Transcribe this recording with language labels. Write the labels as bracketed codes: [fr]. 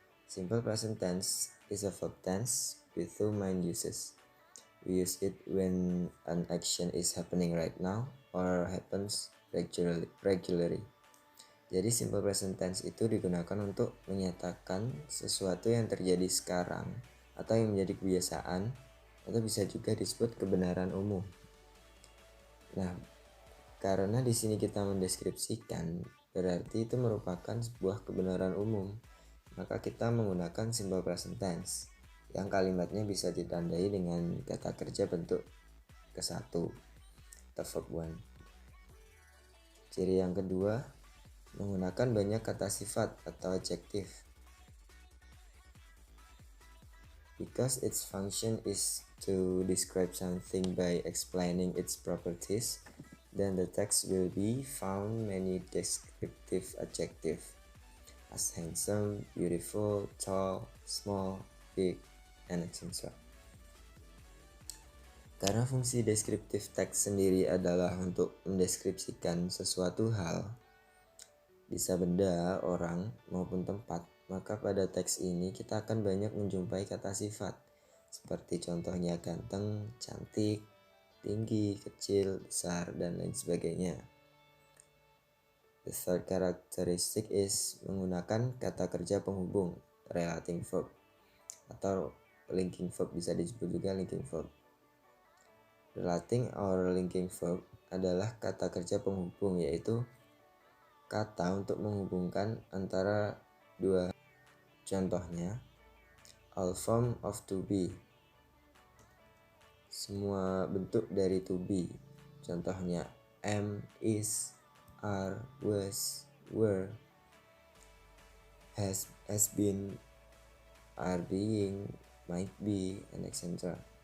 [en] Simple present tense is a verb tense with 2 main uses. We use it when an action is happening right now or happens regularly. [id] Jadi simple present tense itu digunakan untuk menyatakan sesuatu yang terjadi sekarang atau yang menjadi kebiasaan, atau bisa juga disebut kebenaran umum. Nah, karena di sini kita mendeskripsikan, berarti itu merupakan sebuah kebenaran umum, maka kita menggunakan simple present tense yang kalimatnya bisa ditandai dengan kata kerja bentuk ke-1 atau verb 1. Ciri yang kedua, menggunakan banyak kata sifat atau adjektif. [en] Because its function is to describe something by explaining its properties, then the text will be found many descriptive adjectives as handsome, beautiful, tall, small, big, and etc. [id] Karena fungsi deskriptif teks sendiri adalah untuk mendeskripsikan sesuatu hal, bisa benda, orang, maupun tempat, maka pada teks ini kita akan banyak menjumpai kata sifat, seperti contohnya ganteng, cantik, tinggi, kecil, besar, dan lain sebagainya. [en] The third characteristic is [id] menggunakan kata kerja penghubung, relating verb, atau linking verb, bisa disebut juga linking verb. Relating or linking verb adalah kata kerja penghubung, yaitu kata untuk menghubungkan antara dua. Contohnya, [en] all form of to be, [id] semua bentuk dari to be. Contohnya am, is, are, was, were, has been, are being, might be, and etc.